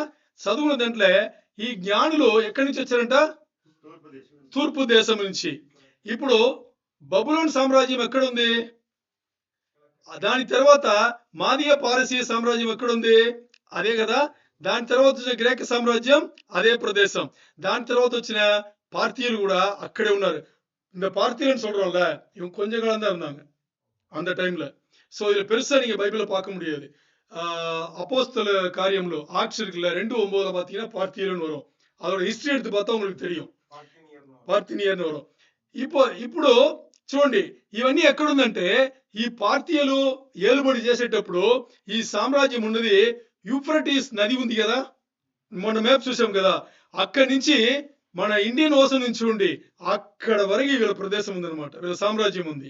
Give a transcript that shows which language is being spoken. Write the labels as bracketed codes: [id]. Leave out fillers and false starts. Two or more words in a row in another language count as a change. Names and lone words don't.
[te] చదువుకున్న దాంట్లో ఈ జ్ఞానులు ఎక్కడి నుంచి వచ్చారంట, తూర్పు దేశం నుంచి. ఇప్పుడు బబులోన్ సామ్రాజ్యం ఎక్కడుంది, దాని తర్వాత మాదిగ పారసీయ సామ్రాజ్యం ఎక్కడుంది, అదే కదా. దాని తర్వాత వచ్చిన గ్రేక సామ్రాజ్యం అదే ప్రదేశం. దాని తర్వాత వచ్చిన పార్థియలు కూడా అక్కడే ఉన్నారు. [ta] இந்த பார்த்தியன்னு சொல்றோம்ல, இவங்க கொஞ்ச காலம் தான் இருந்தாங்க அந்த டைம்ல. சோ இதுல பெருசா நீங்க பைபிள பார்க்க முடியாது. அப்போஸ்தல காரியம்ல ஆக்ட்ஸ் இருக்குல்ல, 2:9 பாத்தீங்கன்னா பார்த்தியல்னு வரும். அதோட హిస్టరీ எடுத்து பார்த்தா உங்களுக்கு தெரியும், [te] పార్థినియర్ని వరం. ఇప్పుడు చూడండి, ఇవన్నీ ఎక్కడుందంటే ఈ పార్థియలు ఏలుబడి చేసేటప్పుడు ఈ సామ్రాజ్యం ఉన్నది యూఫ్రటీస్ నది ఉంది కదా, మొన్న మ్యాప్ చూసాం కదా, అక్కడి నుంచి మన [en] Indian Ocean [te] నుంచి చూడండి అక్కడ వరకు వీళ్ళ ప్రదేశం ఉందన్నమాట, వీళ్ళ సామ్రాజ్యం ఉంది.